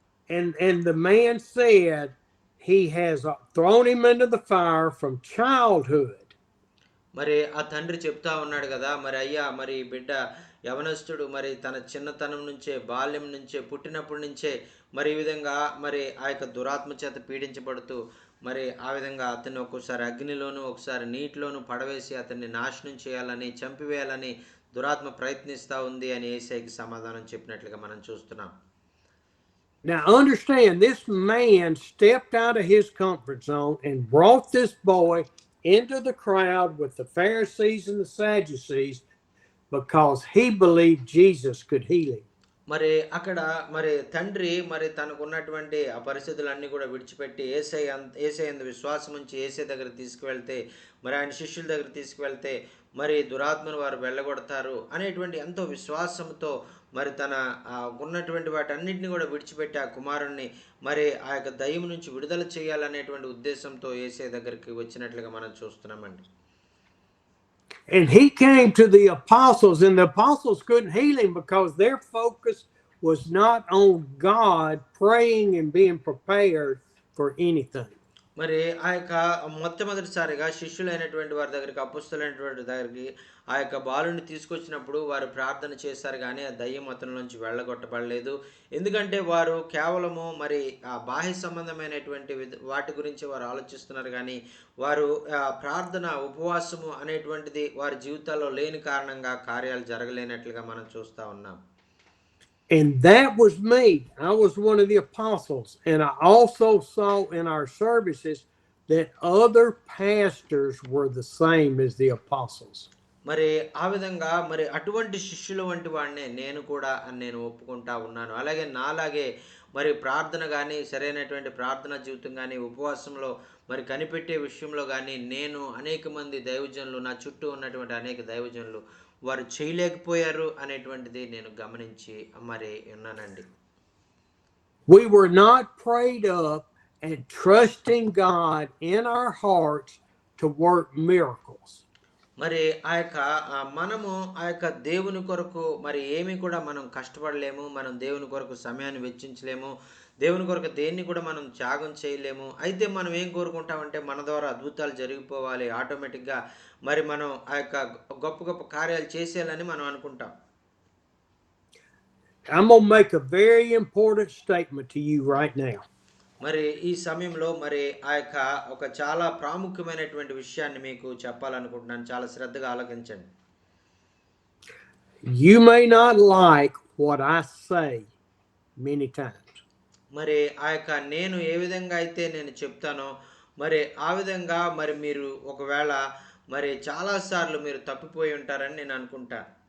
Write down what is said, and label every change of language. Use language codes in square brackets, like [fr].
[en] And the man said he has thrown him into the fire from childhood. [te] మరి ఆ తండ్రి చెప్తా ఉన్నాడు కదా, మరి అయ్యా మరి బిడ్డ యవనస్తుడు మరి తన చిన్నతనం నుంచే, బాల్యం నుంచే, పుట్టినప్పటి నుంచే మరి ఈ విధంగా మరి ఆ యొక్క దురాత్మ చేత పీడించబడుతూ మరి ఆ విధంగా అతన్ని ఒక్కోసారి అగ్నిలోను ఒకసారి నీటిలోను పడవేసి అతన్ని నాశనం చేయాలని, చంపివేయాలని దురాత్మ ప్రయత్నిస్తూ ఉంది అని యేసయ్యకి సమాధానం చెప్పినట్లుగా మనం చూస్తున్నాం. [en] Now understand, this man stepped out of his comfort zone and brought this boy into the crowd with the Pharisees and the Sadducees because he believed Jesus could heal him. [te] మరి అక్కడ మరి తండ్రి మరి తనకు ఉన్నటువంటి ఆ పరిస్థితులన్నీ కూడా విడిచిపెట్టి యేసయ్యందు విశ్వాసం ఉంచి యేసయ్య దగ్గర తీసుకువెళ్తే, మరి ఆయన శిష్యుల దగ్గర తీసుకువెళ్తే మరి దురాత్మను వారు వెళ్ళగొడతారు అనేటువంటి ఎంతో విశ్వాసంతో మరి తన ఉన్నటువంటి వాటన్నిటిని కూడా విడిచిపెట్టి ఆ కుమారుణ్ణి మరి ఆ యొక్క దయ్యం నుంచి విడుదల చేయాలనేటువంటి ఉద్దేశంతో యేసయ్య దగ్గరికి వచ్చినట్లుగా మనం చూస్తున్నామండి. [en] And he came to the apostles, and the apostles couldn't heal him because their focus was not on God, praying and being prepared for anything. [te] మరి ఆ యొక్క మొట్టమొదటిసారిగా శిష్యులైనటువంటి వారి దగ్గరికి, అపొస్తలులైనటువంటి దగ్గరికి ఆ యొక్క బాలుని తీసుకొచ్చినప్పుడు వారు ప్రార్థన చేశారు, కానీ ఆ దయ్యం అతని నుంచి వెళ్ళగొట్టబడలేదు. ఎందుకంటే వారు కేవలము మరి ఆ బాహ్య సంబంధమైనటువంటి వాటి గురించి వారు ఆలోచిస్తున్నారు, కానీ వారు ప్రార్థన ఉపవాసము అనేటువంటిది వారి జీవితాల్లో లేని కారణంగా కార్యాలు జరగలేనట్లుగా మనం చూస్తూ ఉన్నాం. [en] And that was me. I was one of the apostles. And I also saw in our services that other pastors were the same as the apostles. [te] మరి ఆ విధంగా మరి అటువంటి శిష్యుల వంటి వాడినే నేను కూడా అని నేను ఒప్పుకుంటా ఉన్నాను. అలాగే నాలాగే మరి ప్రార్థన గాని, సరైనటువంటి ప్రార్థనా జీవితం గాని, ఉపవాసంలో మరి కనిపెట్టే విషయంలో గాని, నేను అనేక మంది దైవజనులు, నా చుట్టూ ఉన్నటువంటి అనేక దైవజనులు వారు చేయలేకపోయారు అనేటువంటిది నేను గమనించి మరి ఉన్నానండి. [en] We were not prayed up and trusting God in our hearts to work miracles. [te] మరి మనము ఆ యొక్క దేవుని కొరకు మరి ఏమి కూడా మనం కష్టపడలేము. మనం దేవుని కొరకు సమయాన్ని వెచ్చించలేము. దేవుని కొరకు దేన్ని కూడా మనం త్యాగం చేయలేము. అయితే మనం ఏం కోరుకుంటామంటే మన ద్వారా అద్భుతాలు జరిగిపోవాలి. ఆటోమేటిక్‌గా మరి మనం ఆ యొక్క గొప్ప గొప్ప కార్యాలు చేసేయాలని మనం అనుకుంటాం. [en] I'm going to make a very important statement to you right now. [te] మరి ఈ సమయంలో మరి ఒక చాలా ప్రాముఖ్యమైనటువంటి విషయాన్ని మీకు చెప్పాలనుకుంటున్నాను. చాలా శ్రద్ధగా ఆలకించండి. [en] You may not like what I say many times. [te] మరి నేను ఏ విధంగా అయితే నేను చెప్తానో మరి ఆ విధంగా మరి మీరు ఒకవేళ మరి చాలా సార్లు మీరు తప్పిపోయి ఉంటారని నేను అనుకుంటా.